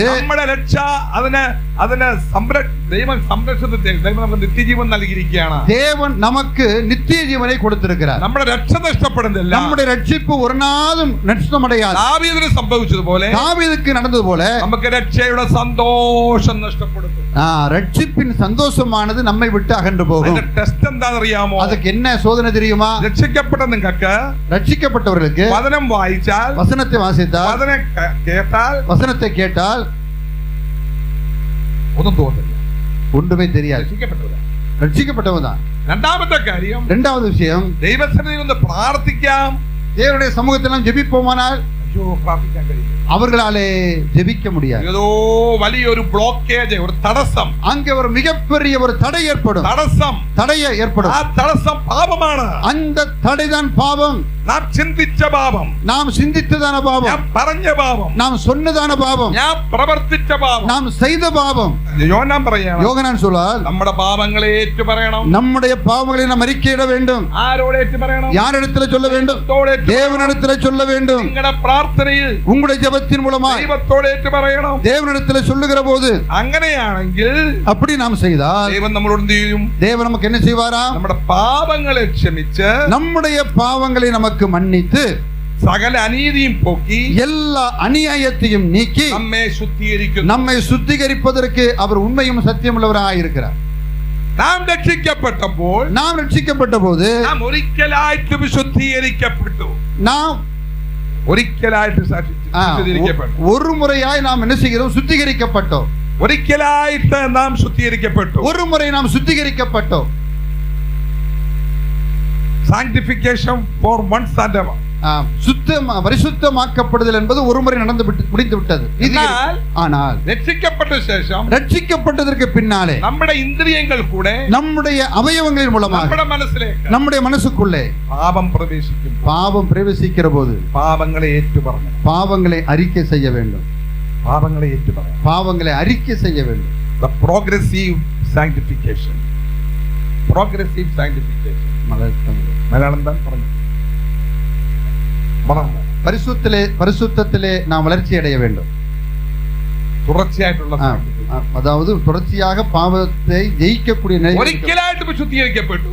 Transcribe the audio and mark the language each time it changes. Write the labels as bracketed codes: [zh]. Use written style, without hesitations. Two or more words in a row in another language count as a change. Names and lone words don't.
[ml] നമ്മുടെ രക്ഷ അതിനെ ദൈവം സംരക്ഷണത്തെ, ദൈവം നമുക്ക് നിത്യജീവൻ നൽകിയിരിക്കുകയാണ്. [ta] தேவன் நமக்கு நித்திய ஜீவனை கொடுத்திருக்கிறார். [ml] നമ്മുടെ രക്ഷ നഷ്ടപ്പെടുന്നില്ല, [ta] நம்முடைய ரட்சிப்பு ஒரு நாளும் நஷ்டமடையாது. [ml] தாவீதிന് സംഭവിച്ചതുപോലെ, [ta] தாவீதுக்கு நடந்தது போல [ml] നമുക്ക് രക്ഷയുടെ സന്തോഷം നഷ്ടപ്പെടും. [ta] ரட்சிப்பின் சந்தோஷமானது நம்மை விட்டு அகன்று போகும். [ml] ടെസ്റ്റ് എന്താണെന്നറിയാമോ? [ta] அதுக்கு என்ன சோதனை தெரியுமா? [ml] രക്ഷിക്കപ്പെട്ട നിങ്ങൾക്ക്, [ta] ரட்சிக்கப்பட்டவர்களுக்கு [ml] വചനം വായിച്ചാൽ, [ta] வசனத்தை வாசித்தால், வசனத்தை கேட்டால் [ml] ഒന്നും തോന്നില്ല, [ta] ஒன்றுமே தெரியாது. ரட்சிக்கப்பட்டவன் தான். [ml] രണ്ടാമത്തെ കാര്യം, [ta] இரண்டாவது விஷயம், [ml] ദൈവസന്നിധിയിൽ ഒന്ന് പ്രാർത്ഥിക്കാം. [ta] தேவனுடைய சமூகத்தில் ஜெபிப்போமானால் [ml] പ്രാർത്ഥിക്കാൻ കഴിയും, [ta] அவர்களாலே ஜெபிக்க முடியாது. [ml] ஏதோ വലിയൊരു ബ്ലോക്കേജ്, ഒരു തടസ്സം, [ta] அங்கே ஒரு மிகப்பெரிய ஒரு தடை ஏற்படும். தடை ஏற்படும். [ml] ആ തടസ്സം പാപമാണ്. [ta] அந்த தடைதான் பாவம். [ml] നാം ചിന്തിച്ച പാപം, [ta] நாம் சிந்தித்ததான பாவம், [ml] ഞാൻ പറഞ്ഞ പാപം, [ta] நாம் சொன்னதான பாவம், [ml] ഞാൻ പ്രവർത്തിച്ച പാപം, [ta] நாம் செய்த பாவம். [ml] யோவான் പറയാണ്, [ta] யோகனான் சொல்றார், [ml] നമ്മുടെ പാപങ്ങളെ ഏറ്റു പറയണം. [ta] நம்முடைய பாவங்களை நாம் அறிக்கையிட வேண்டும். [ml] ആരോട് ഏറ്റു പറയണം? [ta] யாரிடத்தில் சொல்ல வேண்டும்? தேவனிடத்தில் சொல்ல வேண்டும். [ml] നിങ്ങളുടെ പ്രാർത്ഥനയിൽ, [ta] உங்களுடைய ஜெபத்தின் மூலமா [ml] ദൈവത്തോട് ഏറ്റു പറയണം. [ta] தேவனிடத்தில் சொல்லுகிற போது, [ml] അങ്ങനെയാണെങ്കിൽ, [ta] அப்படி நாம் செய்தால் [ml] ദൈവം നമ്മളോട് എന്ത് ചെയ്യും? [ta] தேவன் நமக்கு என்ன செய்வாரா? [ml] നമ്മുടെ പാപങ്ങളെ ക്ഷമിച്ച്, [ta] நம்முடைய பாவங்களை நமக்கு மன்னித்து, [ml] സകല അനീതിയും പോക്കി, [ta] எல்லா அநியாயத்தையும் நீக்கி [ml] നമ്മെ [ta] சுத்திகரிப்பதற்கு அவர் உண்மையும் சத்தியமுள்ளவராய் இருக்கிறார். [ml] നാം രക്ഷിക്കപ്പെട്ടപ്പോൾ, നാം രക്ഷിക്കപ്പെട്ട പോது, നാം ഒരിക്കലായിട്ട് വിശുദ്ധീകരിക്കപ്പെട്ടു. നാം ഒരിക്കലായിട്ട് ശുദ്ധീകരിക്കപ്പെട്ടു. ഒരു മുറയായി നാം [ta] என்ன செய்கிறோம்? சுத்திகரிக்கப்பட்டோம். [ml] ഒരിക്കലായിട്ട് നാം ശുദ്ധീകരിക്കപ്പെട്ടു. [ta] ഒരു മുறை நாம் சுத்திகரிக்கப்பட்டோம். [en] sanctification for once and ever. [ta] பரிசுத்தமாக்கப்படுதல் என்பது ஒரு முறை நடந்து முடிந்து விட்டது. ஆனால் ரட்சிக்கப்பட்ட சேஷம், ரட்சிக்கப்பட்டதற்கு பின்னாலே நம்முடைய இந்திரியங்கள் கூட, நம்முடைய அவயவங்களின் மூலமாக நம்முடைய மனசுக்குள்ளே பாவம் பிரவேசிக்கிற போது பாவங்களை ஏற்றுப்பறணும், பாவங்களை அறிக்கை செய்ய வேண்டும், பாவங்களை அறிக்கை செய்ய வேண்டும். [en] The progressive sanctification. Progressive sanctification. [ta] மலையாளம் தான் പറഞ്ഞു. பரிசுத்தத்திலே நாம் வளர்ச்சி அடைய வேண்டும். [ml] തുടർച്ചയായിട്ടുള്ള, [ta] அதாவது தொடர்ச்சியாக பாவத்தை ஜெயிக்கக்கூடிய நிலை. [ml] ഒരിക്കലായിട്ട് ശുദ്ധീകരിക്കപ്പെട്ടു.